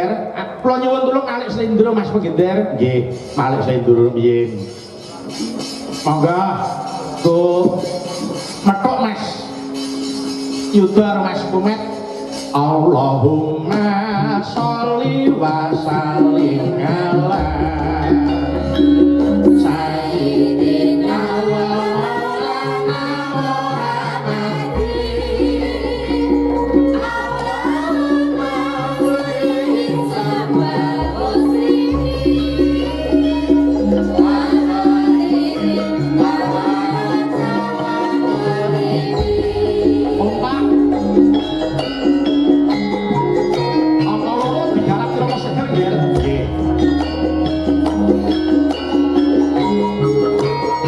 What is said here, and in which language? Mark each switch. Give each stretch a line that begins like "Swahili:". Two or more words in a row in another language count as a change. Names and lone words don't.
Javanese: Kula nyuwun tulung alik slendro Mas Penggender. Nggih, alik slendro piye. Monggo go metok Mas Yuda Mas Komet.
Arabic: اللهم صل وسلم على سيدنا ومولانا محمد. اللهم صل سبل المسلمين وغيرهم وتوكل.
Javanese: Ompak seger nggih.